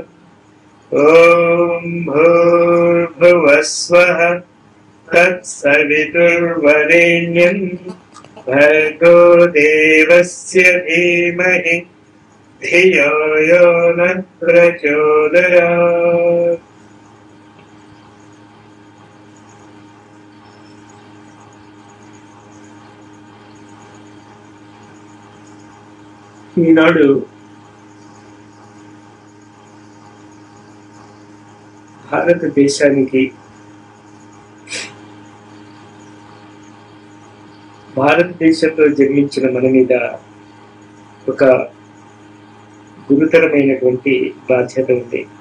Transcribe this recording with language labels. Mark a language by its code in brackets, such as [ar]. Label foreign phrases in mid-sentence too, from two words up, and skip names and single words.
[sa] ॐ भूर्भुवस्वः तत्सवितुर्वरेण्यं भर्गो देवस्य धीमहि धियो यो नः प्रचोदयात्. [te] ఈనాడు భారతదేశానికి, భారతదేశంలో జన్మించిన మన మీద ఒక గురుతరమైనటువంటి బాధ్యత ఉంది.